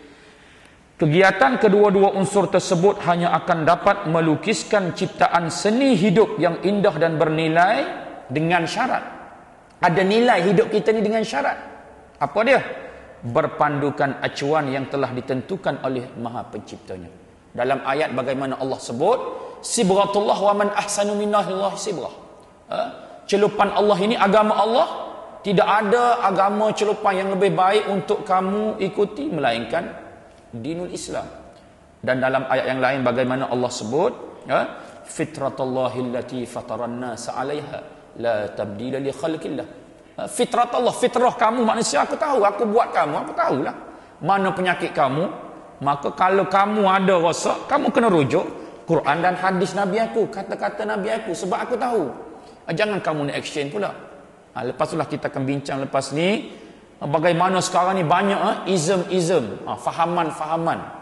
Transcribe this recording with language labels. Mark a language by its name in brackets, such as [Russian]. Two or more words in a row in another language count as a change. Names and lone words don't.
[Malay] Kegiatan kedua-dua unsur tersebut hanya akan dapat melukiskan ciptaan seni hidup yang indah dan bernilai dengan syarat. Ada nilai hidup kita ni dengan syarat. Apa dia? Berpandukan acuan yang telah ditentukan oleh Maha Penciptanya. Dalam ayat bagaimana Allah sebut, [Arabic] صبغة الله ومن أحسن من الله صبغة. [Malay] Celupan Allah ini agama Allah, tidak ada agama celupan yang lebih baik untuk kamu ikuti melainkan [Arabic] دين الإسلام. [Malay] Dan dalam ayat yang lain bagaimana Allah sebut, [Arabic] فطرة الله التي فطر الناس عليها لا تبديل لخلق الله. فطرة الله, [Malay] fitrah kamu manusia, aku tahu, aku buat kamu, aku tahulah mana penyakit kamu. Maka kalau kamu ada rosak, kamu kena rujuk. Quran dan hadis Nabi aku, kata-kata Nabi aku, sebab aku tahu. Jangan kamu nak exchange pula. Lepas itulah kita akan bincang lepas ni bagaimana sekarang ni banyak ism-ism, fahaman-fahaman.